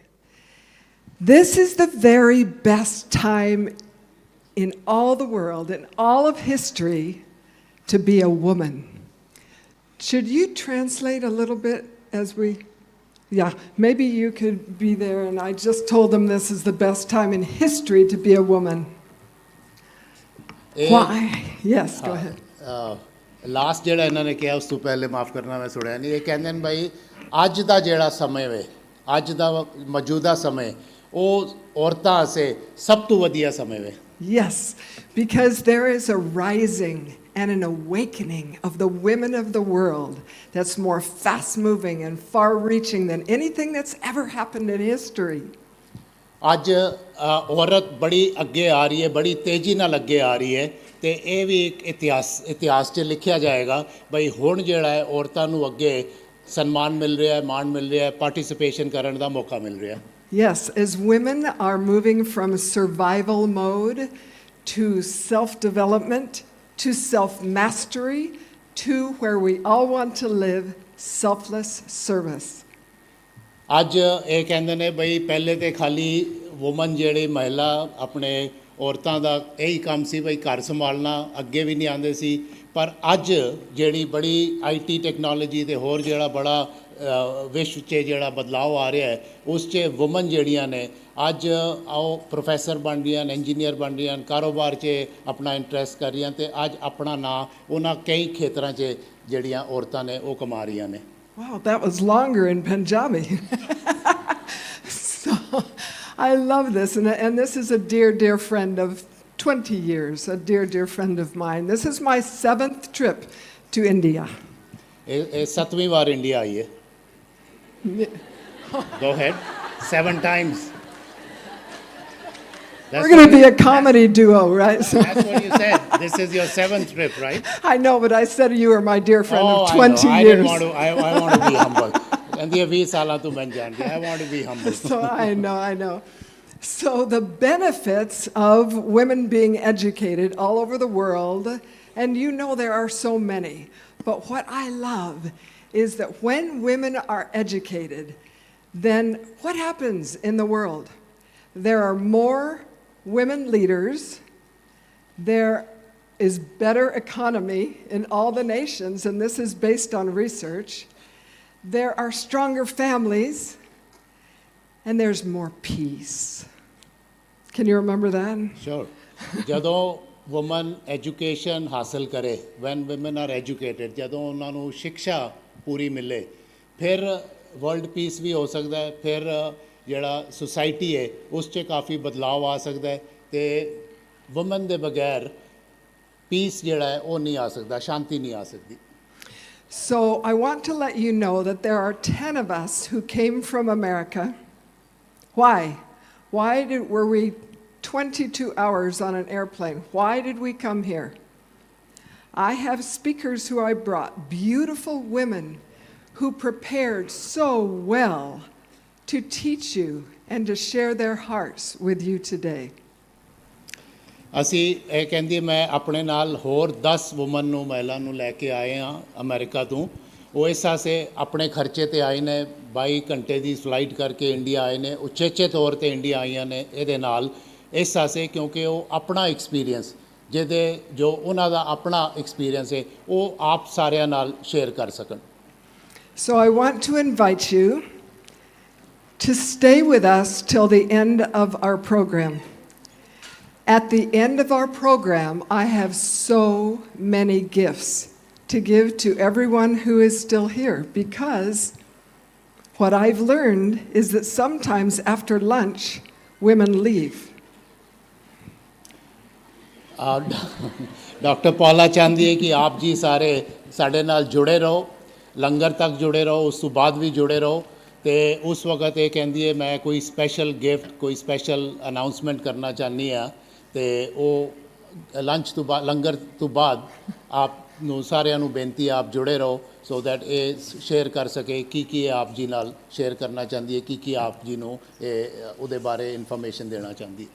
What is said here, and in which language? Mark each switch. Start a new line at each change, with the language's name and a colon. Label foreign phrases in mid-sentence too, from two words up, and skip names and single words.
English: This is the very best time in all the world, in all of history, to be a woman. Should you translate a little bit as we... Yeah, maybe you could be there, and I just told them this is the best time in history to be a woman. Why? Yes, go ahead.
Punjabi: ਲਾਸਟ ਜਿਹੜਾ ਇਹਨਾਂ ਨੇ ਕਿਹਾ ਉਸ ਤੋਂ ਪਹਿਲੇ ਮਾਫ ਕਰਨਾ ਮੈਂ ਸੁਣਿਆ ਨਹੀਂ ਇਹ ਕਹਿੰਦੇ ਨੇ ਭਾਈ ਅੱਜ ਦਾ ਜਿਹੜਾ ਸਮੇਂ ਵੇ ਅੱਜ ਦਾ ਮੌਜੂਦਾ ਸਮੇਂ ਉਹ ਔਰਤਾਂ ਵਾਸਤੇ ਸਭ ਤੋਂ ਵਧੀਆ ਸਮੇਂ ਵੇ
English: Yes, because there is a rising and an awakening of the women of the world that's more fast-moving and far-reaching than anything that's ever happened in history.
Punjabi: ਅੱਜ ਔਰਤ ਬੜੀ ਅੱਗੇ ਆ ਰਹੀ ਹੈ ਬੜੀ ਤੇਜ਼ੀ ਨਾਲ ਅੱਗੇ ਆ ਰਹੀ ਹੈ ਤੇ ਇਹ ਵੀ ਇੱਕ ਇਤਿਹਾਸ 'ਚ ਲਿਖਿਆ ਜਾਏਗਾ ਬਈ ਹੁਣ ਜਿਹੜਾ ਹੈ ਔਰਤਾਂ ਨੂੰ ਅੱਗੇ ਸਨਮਾਨ ਮਿਲ ਰਿਹਾ ਹੈ ਮਾਣ ਮਿਲ ਰਿਹਾ ਹੈ ਪਾਰਟਿਸਿਪੇਸ਼ਨ ਕਰਨ ਦਾ ਮੌਕਾ ਮਿਲ ਰਿਹਾ ਹੈ
English: Yes, as women are moving from survival mode to self-development, to self-mastery, to where we all want to live, selfless service.
Punjabi: ਅੱਜ ਇਹ ਕਹਿੰਦੇ ਨੇ ਬਈ ਪਹਿਲੇ ਤੇ ਖਾਲੀ ਵੂਮਨ ਜਿਹੜੀ ਮਹਿਲਾ ਆਪਣੇ ਔਰਤਾਂ ਦਾ ਇਹੀ ਕੰਮ ਸੀ ਬਈ ਘਰ ਸੰਭਾਲਣਾ ਅੱਗੇ ਵੀ ਨਹੀਂ ਆਉਂਦੇ ਸੀ ਪਰ ਅੱਜ ਜਿਹੜੀ ਬੜੀ
English: IT technology
Punjabi: ਤੇ ਹੋਰ ਜਿਹੜਾ ਬੜਾ ਵਿਸ਼ਵ 'ਚ ਜਿਹੜਾ ਬਦਲਾਅ ਆ ਰਿਹਾ ਹੈ ਉਸ 'ਚ ਵੂਮਨ ਜਿਹੜੀਆਂ ਨੇ ਅੱਜ ਆਓ ਪ੍ਰੋਫੈਸਰ ਬਣ ਰਹੀਆਂ ਨੇ ਇੰਜੀਨੀਅਰ ਬਣ ਰਹੀਆਂ ਨੇ ਕਾਰੋਬਾਰ 'ਚ ਆਪਣਾ ਇੰਟਰਸਟ ਕਰ ਰਹੀਆਂ ਤੇ ਅੱਜ ਆਪਣਾ ਨਾਂ ਉਹਨਾਂ ਕਈ ਖੇਤਰਾਂ 'ਚ ਜਿਹੜੀਆਂ ਔਰਤਾਂ ਨੇ ਉਹ ਕਮਾ ਰਹੀਆਂ ਨੇ
English: Wow, that was longer in Punjabi. So, I love this, and this is a dear, dear friend of 20 years, a dear, dear friend of mine. This is my 7th trip to India.
Punjabi: ਇਹ 7ਵੀਂ ਵਾਰ ਇੰਡੀਆ ਆਈ ਹੈ
English: Go ahead. 7 times. We're going to be a comedy duo, right? That's what you said. This is your 7th trip, right? I know, but I said you are my dear friend of 20 I know. years. I want to be humble. And the 20
Punjabi: ਸਾਲਾਂ ਤੋਂ ਮੈਂ ਜਾਣਦੀ
English: I want to be humble. So I know. So the benefits of women being educated all over the world, and you know there are so many, but what I love is that when women are educated, then what happens in the world? There are more women leaders, there is better economy in all the nations, and this is based on research. There are stronger families, and there's more peace. Can you remember that? Sure.
Punjabi: ਜਦੋਂ
English: woman education
Punjabi: ਹਾਸਲ ਕਰੇ
English: when women are educated
Punjabi: ਜਦੋਂ ਉਹਨਾਂ ਨੂੰ ਸਿੱਖਿਆ ਪੂਰੀ ਮਿਲੇ ਫਿਰ
English: world peace
Punjabi: ਵੀ ਹੋ ਸਕਦਾ ਹੈ ਫਿਰ ਜਿਹੜਾ ਸੁਸਾਇਟੀ ਹੈ ਉਸ 'ਚ ਕਾਫੀ ਬਦਲਾਅ ਆ ਸਕਦਾ ਹੈ ਤੇ ਵੂਮਨ ਦੇ ਬਗੈਰ ਪੀਸ ਜਿਹੜਾ ਹੈ ਉਹ ਨਹੀਂ ਆ ਸਕਦਾ ਸ਼ਾਂਤੀ ਨਹੀਂ ਆ ਸਕਦੀ
English: So I want to let you know that there are 10 of us who came from America. Why? Were we 22 hours on an airplane? Why did we come here? I have speakers who I brought, beautiful women who prepared so well to teach you and to share their hearts with you today.
Punjabi: ਅਸੀਂ ਇਹ ਕਹਿੰਦੀ ਮੈਂ ਆਪਣੇ ਨਾਲ ਹੋਰ 10 ਵੂਮਨ ਨੂੰ ਮਹਿਲਾ ਨੂੰ ਲੈ ਕੇ ਆਏ ਹਾਂ ਅਮਰੀਕਾ ਤੋਂ ਉਹ ਇਸ ਆਸੇ ਆਪਣੇ ਖਰਚੇ ਤੇ ਆਏ ਨੇ 22 ਘੰਟੇ ਦੀ ਫਲਾਈਟ ਕਰਕੇ ਇੰਡੀਆ ਆਏ ਨੇ ਉਚੇਚੇ ਤੌਰ ਤੇ ਇੰਡੀਆ ਆਈਆਂ ਨੇ ਇਹਦੇ ਨਾਲ ਇਸ ਆਸੇ ਕਿਉਂਕਿ ਉਹ ਆਪਣਾ ਐਕਸਪੀਰੀਅੰਸ ਜਿਹਦੇ ਜੋ ਉਹਨਾਂ ਦਾ ਆਪਣਾ ਐਕਸਪੀਰੀਅੰਸ ਹੈ ਉਹ ਆਪ ਸਾਰਿਆਂ ਨਾਲ ਸ਼ੇਅਰ ਕਰ ਸਕਣ
English: So I want to invite you to stay with us till the end of our program. At the end of our program, I have so many gifts to give to everyone who is still here because what I've learned is that sometimes after lunch, women leave.
Punjabi: ਡਾਕਟਰ ਪੌਲਾ ਚਾਹੁੰਦੀ ਹੈ ਕਿ ਆਪ ਜੀ ਸਾਰੇ ਸਾਡੇ ਨਾਲ ਜੁੜੇ ਰਹੋ ਲੰਗਰ ਤੱਕ ਜੁੜੇ ਰਹੋ ਉਸ ਤੋਂ ਬਾਅਦ ਵੀ ਜੁੜੇ ਰਹੋ ਤੇ ਉਸ ਵਕਤ ਇਹ ਕਹਿੰਦੀ ਹੈ ਮੈਂ ਕੋਈ
English: special gift
Punjabi: ਕੋਈ
English: special announcement
Punjabi: ਕਰਨਾ ਚਾਹੁੰਦੀ ਹਾਂ ਤੇ ਉਹ ਲੰਚ ਤੋਂ ਬਾਅਦ ਲੰਗਰ ਤੋਂ ਬਾਅਦ ਆਪ ਨੂੰ ਸਾਰਿਆਂ ਨੂੰ ਬੇਨਤੀ ਆਪ ਜੁੜੇ ਰਹੋ
English: so that
Punjabi: ਇਹ ਸ਼ੇਅਰ ਕਰ ਸਕੇ ਕੀ ਆਪ ਜੀ ਨਾਲ ਸ਼ੇਅਰ ਕਰਨਾ ਚਾਹੁੰਦੀ ਹੈ ਕੀ ਆਪ ਜੀ ਨੂੰ ਉਹਦੇ ਬਾਰੇ ਇਨਫੋਰਮੇਸ਼ਨ ਦੇਣਾ ਚਾਹੁੰਦੀ